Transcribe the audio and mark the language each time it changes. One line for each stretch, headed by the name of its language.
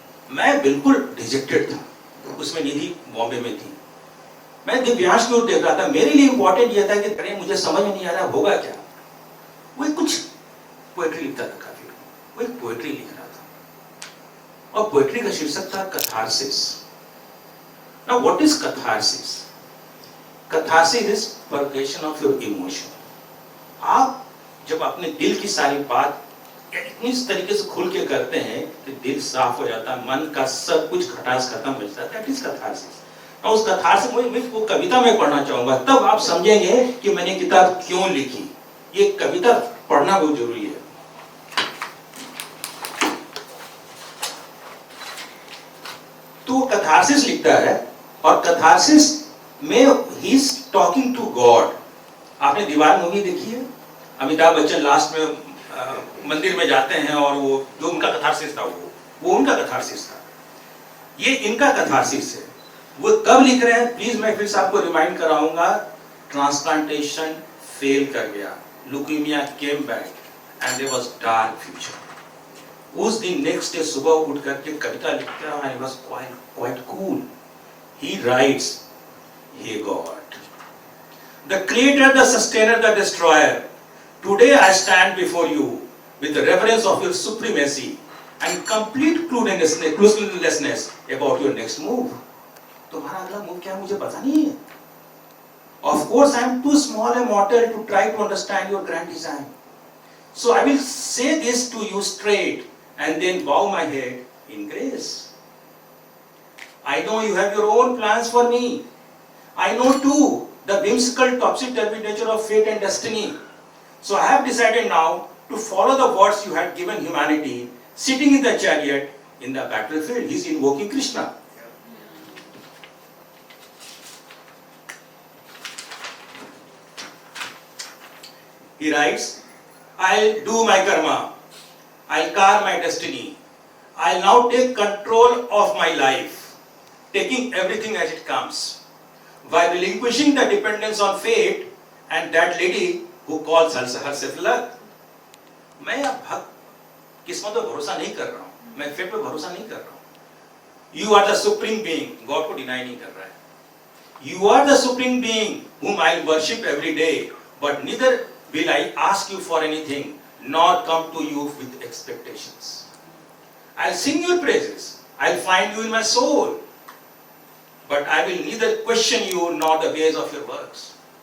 Hindi: मैं बिल्कुल डिजेक्टेड था। उसमें निधि बॉम्बे में थी। मैं दिव्यांश की ओर देख रहा था। मेरे लिए इंपॉर्टेंट यह था कि अरे मुझे समझ में नहीं आ रहा होगा क्या। वो कुछ पोएट्री लिखता था, काफी वो एक पोएट्री लिख रहा था, और पोएट्री का शीर्षक था catharsis.
English: Now what is catharsis? Catharsis is purgation of your emotion.
Hindi: आप जब अपने दिल की सारी बात इस तरीके से खुल के करते हैं कि दिल साफ हो जाता है, मन का सब कुछ खटास खत्म हो जाता है।
English: That is catharsis.
Hindi: और उस catharsis में वो कविता में पढ़ना चाहूंगा, तब आप समझेंगे कि मैंने किताब क्यों लिखी। ये कविता पढ़ना बहुत जरूरी है। तो कैथारसिस लिखता है, और कैथारसिस में he
English: Is talking to God.
Hindi: आपने दीवार मूवी देखी है? अमिताभ बच्चन लास्ट में मंदिर में जाते हैं, और वो जो उनका कैथारसिस था वो उनका कैथारसिस था। ये इनका कैथारसिस है। वो कब लिख रहे हैं? प्लीज मैं फिर से आपको रिमाइंड कराऊंगा।
English: transplantation fail
Hindi: कर गया,
English: Leukaemia came back and there was dark future.
Hindi: उस दिन नेक्स्ट डे सुबह उठ करके कविता लिखता है।
English: I was quite cool. He writes, "Hey God, the Creator, the Sustainer, the Destroyer, today I stand before you with the reverence of your supremacy and complete cluelessness about your next move."
Hindi: तुम्हारा अगला move क्या मुझे पता नहीं है।
English: Of course, I am too small a mortal to try to understand your grand design. So I will say this to you straight and then bow my head in grace. I know you have your own plans for me. I know too the whimsical topsy-turvy nature of fate and destiny. So I have decided now to follow the words you had given humanity, sitting in the chariot in the battlefield. He's invoking Krishna. He writes, I'll do my karma, I'll carve my destiny, I'll now take control of my life, taking everything as it comes, while relinquishing the dependence on fate and that lady who calls herself luck.
Hindi: मैं अब किस्मत पे भरोसा नहीं कर रहा हूँ, मैं फेट पे भरोसा नहीं कर रहा हूँ.
English: You are the supreme being, God
Hindi: को डिनाई नहीं कर रहा है.
English: You are the supreme being whom I worship every day, but neither will I ask you for anything, nor come to you with expectations. I'll sing your praises, I'll find you in my soul, but I will neither question you nor the ways of your works.